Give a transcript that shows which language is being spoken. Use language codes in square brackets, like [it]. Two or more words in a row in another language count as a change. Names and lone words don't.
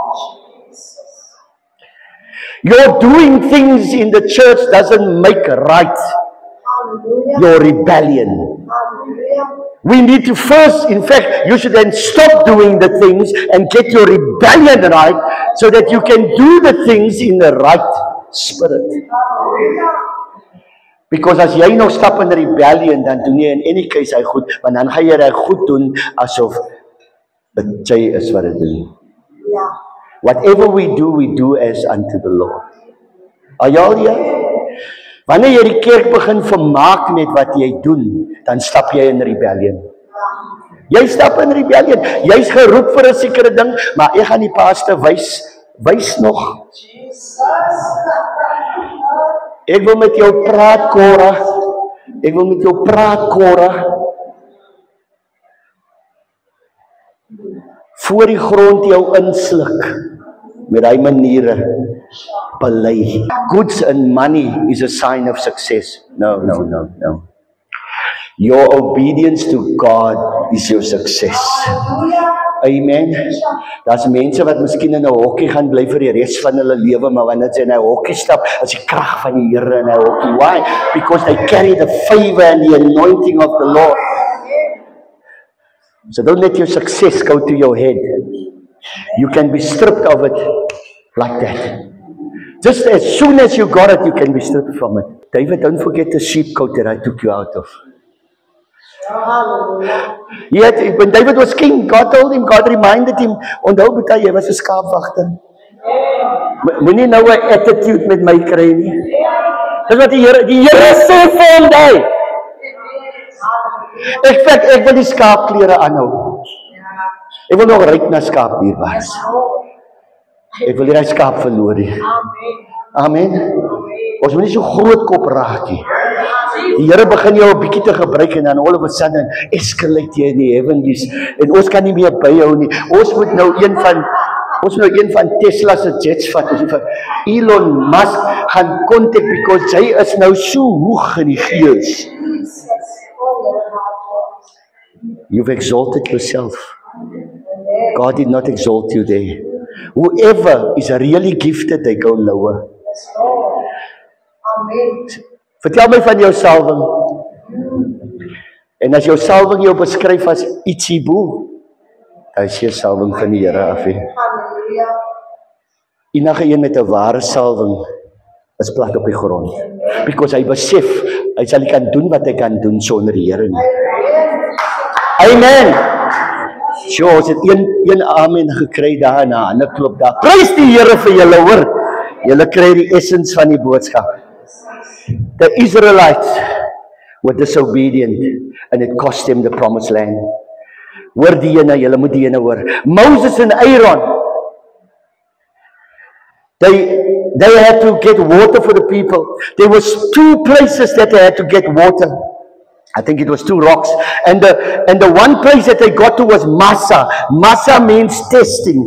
[en] Your doing things in the church doesn't make right your rebellion. We need to first, in fact, you should then stop doing the things and get your rebellion right so that you can do the things in the right spirit. [af] Because as jy nou stap in rebellion, dan doen jy [en] in any case [af] hy goed, want dan gaan jy hy goed doen asof dit jy is wat dit doen. [en] Whatever we do as unto the Lord. Are you all here? [af] Wanneer jy die kerk begin vermaak met wat jy doen, dan stap jy in rebellion. Jy stap in rebellion. Jy's geroep vir 'n sekere ding, maar ek gaan die pastor wys nog. Ek wil met jou praat, Cora. Ek wil met jou praat, Cora. Voor die grond jou insluk. Met hy maniere. Belei. [en] Goods and money is a sign of success. No. Your obedience to God is your success. Amen. [af] Daar's mense wat miskien in 'n hokkie gaan bly vir die res van hulle lewe, maar wanneer jy in 'n hokkie stap, is die krag van die Here in 'n hokkie. [en] Why? Because they carry the favor and the anointing of the Lord. So don't let your success go to your head. You can be stripped of it like that. Just as soon as you got it, you can be stripped from it. David, don't forget the sheep coat that I took you out of. Yet, when David was king, God told him, God reminded him, [af] onthou Boeta, jy was 'n skaapwagter. Moenie nou 'n attitude met my kry nie. Dis wat die Here sê vir hom daai. Ek wil die skaapklere aanhou. Ek wil nog ryk na skaapdierbaars. Ek wil nie hy skaap verloor nie. Amen. Ons moet nie so groot kop raak nie. Die Here begin jou 'n bietjie te gebruik en dan [en] all of a sudden [af] escalate jy in die heavenlies en ons kan nie meer byhou nie. Ons moet nou een van Tesla se jets vat. Elon Musk gaan contact because hy is nou so hoog in die gees. [en] You've exalted yourself. God did not exalt you there. Whoever is really gifted, they go lower. [af] Vertel my van jou salwing. En as jou salwing jou beskryf as ietsie bo, dan is jy salwing van die Here af. Enige een met 'n ware salwing is plat op die grond. Because hy besef, hy sal nie kan doen wat hy kan doen sonder die Here nie. Amen. So, ons het een amen gekry daarna, en 'n klop daar. Prys die Here vir julle, hoor. Julle kry die essence van die boodskap. [en] The Israelites were disobedient, and it cost them the promised land. [af] Hoor die ene, julle moet die ene hoor. [en] Moses and Aaron, they had to get water for the people. There was 2 places that they had to get water. I think it was 2 rocks. And the one place that they got to was Massa. Massa means testing.